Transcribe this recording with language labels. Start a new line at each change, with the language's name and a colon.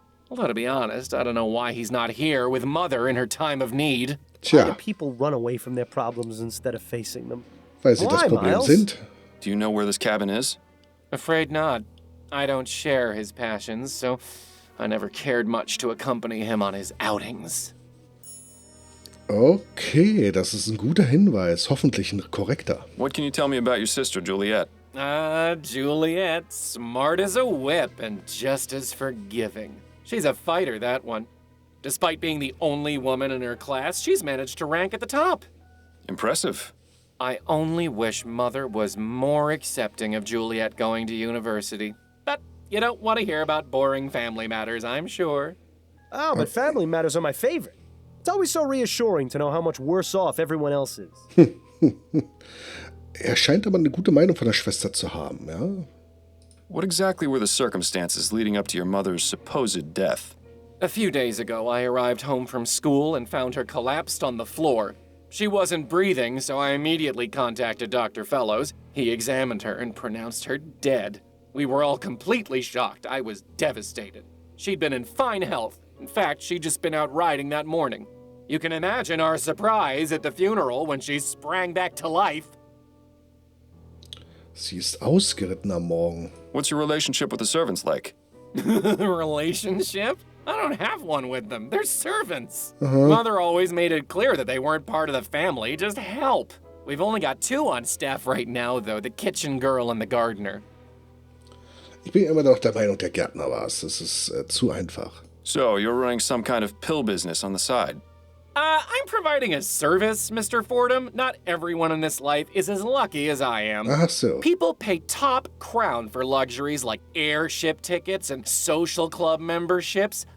English: Although, to be honest, I don't know why he's not here with Mother in her time of need. Why do people run away from their problems instead of facing them?
German: Weil sie das Problem
English: Miles?
German: sind.
English: Do you know where this cabin is? Afraid not. I don't share his passions, so I never cared much to accompany him on his outings.
German: Okay, das ist ein guter Hinweis. Hoffentlich ein korrekter.
English: What can you tell me about your sister, Juliet? Juliet, smart as a whip and just as forgiving. She's a fighter, that one. Despite being the only woman in her class, she's managed to rank at the top. Impressive. I only wish Mother was more accepting of Juliet going to university. But you don't want to hear about boring family matters, I'm sure. Oh, but family matters are my favorite. It's always so reassuring to know how much worse off everyone else is.
German: Scheint aber eine gute Meinung von der Schwester zu haben, ja?
English: What exactly were the circumstances leading up to your mother's supposed death? A few days ago, I arrived home from school and found her collapsed on the floor. She wasn't breathing, so I immediately contacted Dr. Fellows. He examined her and pronounced her dead. We were all completely shocked. I was devastated. She'd been in fine health. In fact, she'd just been out riding that morning. You can imagine our surprise at the funeral when she sprang back to life.
German: Sie ist ausgeritten am Morgen.
English: What's your relationship with the servants like? Relationship? I don't have one with them. They're servants. Mother always made it clear that they weren't part of the family, just help. We've only got 2 on staff right now, though, the kitchen girl and the gardener.
German: Ich bin immer noch der Meinung, der Gärtner war es. Das ist zu einfach.
English: So, you're running some kind of pill business on the side. I'm providing a service, Mr. Fordham. Not everyone in this life is as lucky as I am.
German: Ach so.
English: People pay top crown for luxuries like airship tickets and social club memberships.